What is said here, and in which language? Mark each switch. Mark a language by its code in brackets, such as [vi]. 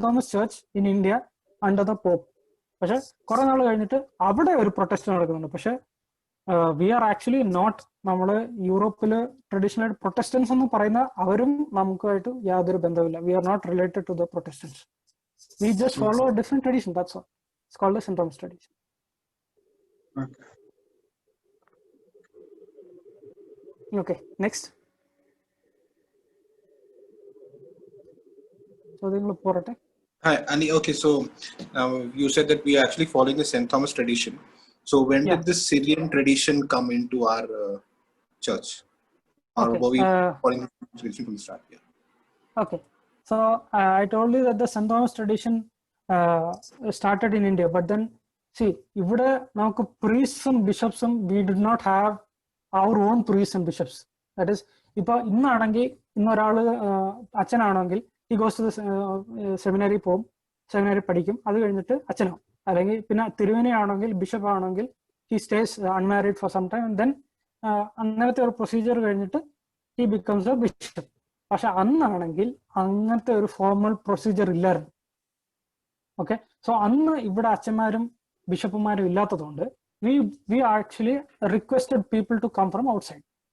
[en] Thomas Church in India under the Pope. [ml] പക്ഷെ കുറെ നാൾ കഴിഞ്ഞിട്ട് അവിടെ ഒരു പ്രൊട്ടസ്റ്റ് നടക്കുന്നുണ്ട്. പക്ഷെ [en] we are actually not, [ml] നമ്മള് യൂറോപ്പില് ട്രഡീഷണൽ പ്രൊട്ടസ്റ്റൻസ് എന്ന് പറയുന്ന അവരും നമുക്കായിട്ട് യാതൊരു ബന്ധമില്ല. [en] We are not related to the protestants. We just follow a different tradition. That's all. It's called a St. Thomas tradition. Okay, next. So they will pour it. Hi, Ani. Okay, so you said that we are actually following the St. Thomas tradition. So when did this Syrian tradition come into our church? Or were we following the tradition from the start? Yeah. Okay, so I told you that the St. Thomas tradition started in India, but then see, [ml] ഇവിടെ നമുക്ക് [en] priests and bishops, we did not have our own priests and bishops. [ml] That is, ഇപ്പൊ ഇന്നാണെങ്കിൽ ഇന്നൊരാള് അച്ഛനാണെങ്കിൽ [en] he goes to the seminary [ml] പോകും, സെമിനാരി പഠിക്കും, അത് കഴിഞ്ഞിട്ട് അച്ഛനാവും. അല്ലെങ്കിൽ പിന്നെ തിരുവേനയാണെങ്കിൽ ബിഷപ്പ് ആണെങ്കിൽ [en] he stays unmarried for some time, and then [ml] അങ്ങനത്തെ ഒരു പ്രൊസീജിയർ കഴിഞ്ഞിട്ട് [en] he becomes a bishop. [ml] പക്ഷെ അന്നാണെങ്കിൽ അങ്ങനത്തെ ഒരു ഫോർമൽ പ്രൊസീജിയർ ഇല്ലായിരുന്നു. [en] okay, so [ml] അന്ന് ഇവിടെ അച്ഛന്മാരും ബിഷപ്പുമാരും ഇല്ലാത്തതുകൊണ്ട് [en] we actually requested people to come from outside.